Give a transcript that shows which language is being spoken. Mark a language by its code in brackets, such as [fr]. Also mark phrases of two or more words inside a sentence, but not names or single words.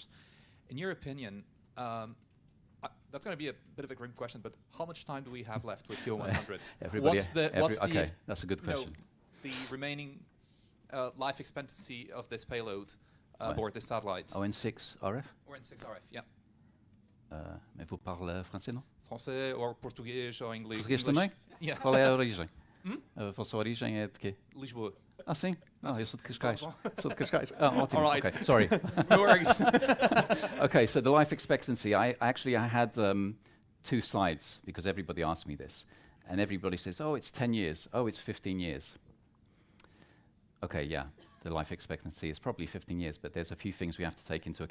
[en] In your opinion, that's going to be a bit of a grim question, but how much time do we have left with QO100? Okay, that's a good question. The remaining life expectancy of this payload aboard this satellite? ON6 RF? ON6 RF, yeah. [fr] Mais vous parlez français, non? [pt] Français ou português ou inglês? Português também? Yeah. Qual é a origem? A vossa origem é de quê? Lisboa. Ah, sim? Não, eu sou de Cascais. Sou de Cascais. Ah, ótimo. [en] All right. Okay, sorry. No worries. Okay, so the life expectancy, I had 2 slides, because everybody asked me this. And everybody says, oh, it's 10 years. Oh, it's 15 years. Okay, yeah, the life expectancy is probably 15 years, but there's a few things we have to take into account.